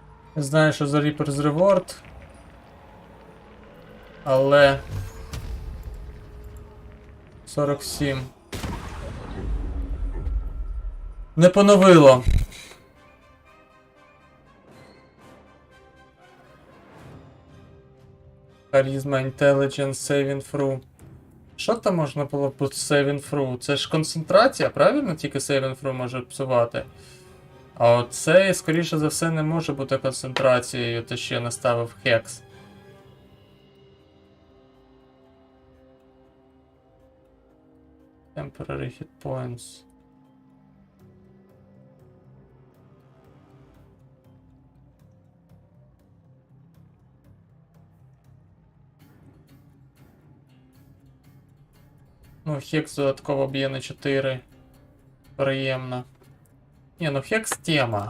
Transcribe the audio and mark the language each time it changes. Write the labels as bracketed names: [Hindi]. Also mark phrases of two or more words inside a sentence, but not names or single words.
[Ukrainian] Я знаю, що за Reaper's Reward. Але... 47. Не поновило. Харізма, [English] Intelligence, Saving Through. [Ukrainian] Що там можна було б [English] Saving Through? [Ukrainian] Це ж концентрація, правильно? Тільки [English] Saving Through [Ukrainian] може псувати. А оце, скоріше за все, не може бути концентрацією, те, що я наставив хекс. [English] Temporary hit points. [Ukrainian] Ну, хекс додатково б'є на 4. Приємно. Ні, ну хекс тема.